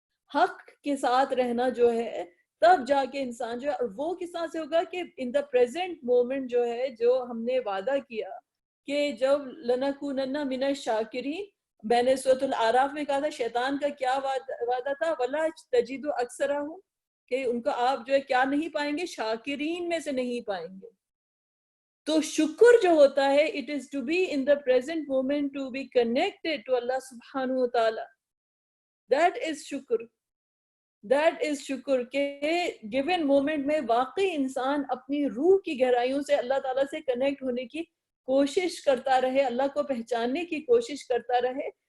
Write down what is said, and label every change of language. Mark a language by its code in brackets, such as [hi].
[ur] حق کے ساتھ رہنا جو ہے تب جا کے انسان جو ہے، اور وہ کس طرح سے ہوگا کہ [en] in the present moment [ur] جو ہے جو ہم نے وعدہ کیا کہ جب [ar] لنکونن من الشاکرین، [ur] میں نے سورۃ الاعراف میں کہا تھا شیطان کا کیا وعدہ تھا؟ [ar] ولا تجد اکثرہم، [ur] کہ ان کو آپ جو ہے کیا نہیں پائیں گے؟ شاکرین میں سے نہیں پائیں گے. تو شکر جو ہوتا ہے [en] it is to be in the present moment, to be connected to Allah subhanahu wa ta'ala. That is شکر. That is شکر [ur] کہ گیون مومنٹ میں واقعی انسان اپنی روح کی گہرائیوں سے اللہ تعالیٰ سے کنیکٹ ہونے کی کوشش کرتا رہے، اللہ کو پہچاننے کی کوشش کرتا رہے.